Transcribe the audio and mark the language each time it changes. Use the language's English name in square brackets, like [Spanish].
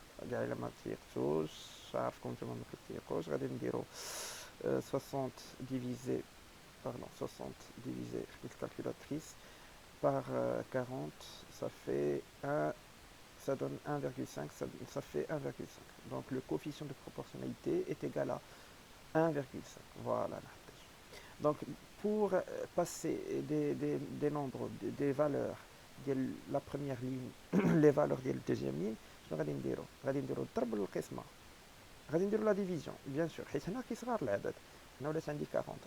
[Arabic] كاع الا ما تيقتوش، عارفكم نتوما ما كتيقوش، غادي نديرو 60 ديفيزي 60 ديفيزي خديت الكالكولاتريس [French] par 40, ça fait 1, ça donne 1,5, ça fait 1,5. Donc le coefficient de proportionnalité est égal à 1,5. Voilà. Donc pour passer des nombres, des valeurs de la première ligne, les valeurs de la deuxième ligne, [Arabic] شنو غادي نديرو؟ غادي نديرو الضرب والقسمه، غادي نديرو لا ديفيزيون بيان سور، حيت هنا كيصغر العدد، هنا ولات عندي 40.